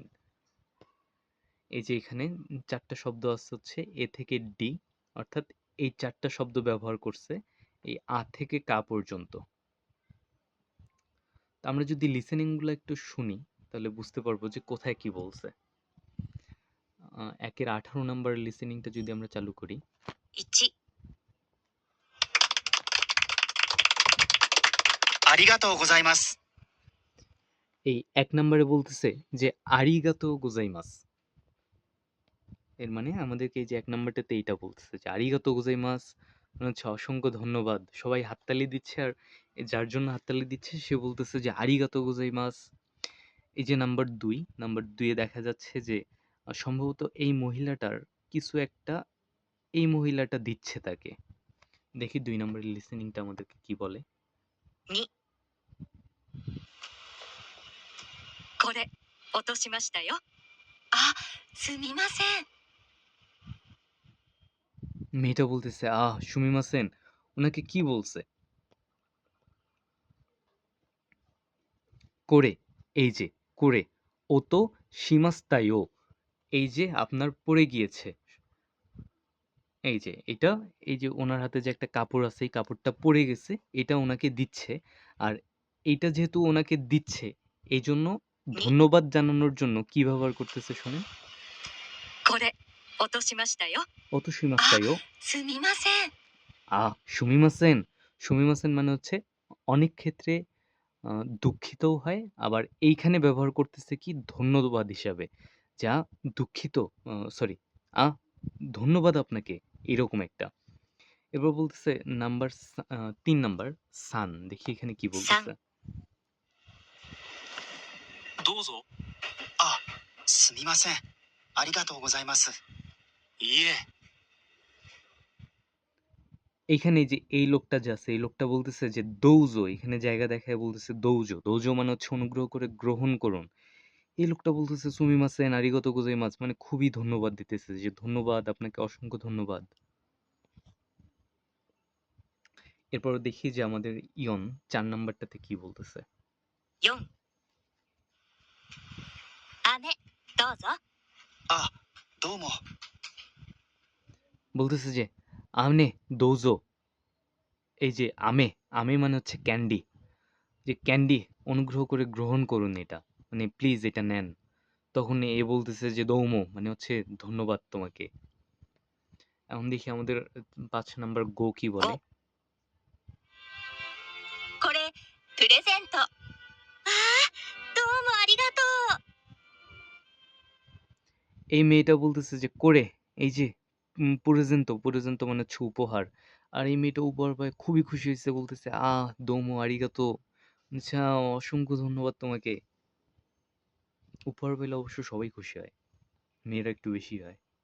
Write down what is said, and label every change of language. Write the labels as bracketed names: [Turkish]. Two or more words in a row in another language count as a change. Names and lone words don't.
[Bangla] এই যে এখানে 4টা শব্দ আছে হচ্ছে এ থেকে ডি, অর্থাৎ এই 4টা শব্দ ব্যবহার করছে এই আ থেকে কা পর্যন্ত। তো আমরা যদি লিসেনিং গুলো একটু শুনি তাহলে বুঝতে পারবো যে কোথায় কি বলছে। 1-এর 18 নাম্বার লিসেনিংটা যদি আমরা চালু করি। [Japanese] 1、ありがとうございます。 [Bangla] এই 1 নাম্বারে বলতেছে যে [Japanese] ありがとうございます. [Bangla] এর মানে আমাদেরকে এই যে 1 নাম্বারটাতে এইটা বলতেছে যে [Japanese] ありがとうございます [Bangla] মানে হচ্ছে অসংখ্য ধন্যবাদ। সবাই হাততালি দিচ্ছে, আর যার জন্য হাততালি দিচ্ছে সে বলতেছে যে [Japanese] ありがとうございます. [Bangla] এই যে নাম্বার 2, নাম্বার 2 এ দেখা যাচ্ছে যে সম্ভবত এই মহিলাটার কিছু একটা এই মহিলাটা দিচ্ছে তাকে। দেখি 2 নাম্বারের লিসেনিংটা আমাদেরকে কি বলে। [Japanese] 2、これ、落としましたよ。あ、すみません。 [Bangla] মেয়েটা বলতেছে সুমিমাসেন, ওনাকে কি বলছে? করে, এই যে করে, [Japanese] 落としましたよ, [Bangla] এই যে আপনার পড়ে গিয়েছে। এই যে এটা, এই যে ওনার হাতে যে একটা কাপড় আছে এই কাপড়টা পড়ে গেছে, এটা ওনাকে দিচ্ছে। আর এইটা যেহেতু ওনাকে দিচ্ছে, এই জন্য 2、 ধন্যবাদ জানানোর জন্য কি ব্যবহার করতেছে শোনেন। [Japanese] これ、落としましたよ。落としましたよ, すみません。 সুমিমাসেন। [Bangla] সুমিমাসেন মানে হচ্ছে অনেক ক্ষেত্রে দুঃখিতও হয়, আবার এইখানে ব্যবহার করতেছে কি ধন্যবাদ হিসাবে, যা দুঃখিত, সরি, ধন্যবাদ আপনাকে, এরকম একটা। এবার বলতেছে নাম্বার 3 নাম্বার সান, দেখি এখানে কি বলতেছে। [Japanese] どうぞ。あ、すみません。ありがとうございます。いいえ。 [Bangla] এইখানে যে এই লোকটা যে আছে, এই লোকটা বলতেছে যে দৌজো, এখানে জায়গা দেখায় বলতেছে দৌজো। দৌজো মানে হচ্ছে অনুগ্রহ করে গ্রহণ করুন। এই লোকটা বলতেছে [Japanese] すみません ありがとうございます, [Bangla] মানে খুবই ধন্যবাদ দিতেছে, যে ধন্যবাদ, আপনাকে অসংখ্য ধন্যবাদ। এরপর দেখি যে আমাদের ইয়ন 4 নাম্বারটাতে কি বলতেছে। [Japanese] 4、姉、どうぞ。あ、どうも。 [Bangla] বলতেছে যে [Japanese] 飴 どうぞ, [Bangla] এই যে আমে, আমে মানে হচ্ছে ক্যান্ডি, যে ক্যান্ডি অনুগ্রহ করে গ্রহণ করুন, এটা মানে প্লিজ এটা নেন। তখন এ বলতেছে যে দৌমো মানে হচ্ছে ধন্যবাদ তোমাকে। এখন দেখি আমাদের 5 নাম্বার গো কি 5 বলে। [Japanese] これプレゼント。どうもありがとう。 [Bangla] এই মেয়েটা বলতেছে যে করে এই যে পুরেজেন্তো মানে হচ্ছে উপহার। আর এই মেয়েটা উপহার পায় খুবই খুশি হয়েছে, বলতেছে [Japanese] どうもありがとう, [Bangla] আচ্ছা অসংখ্য ধন্যবাদ তোমাকে। উপহার পেলে অবশ্য সবাই খুশি হয়, মেয়েরা একটু বেশি হয়।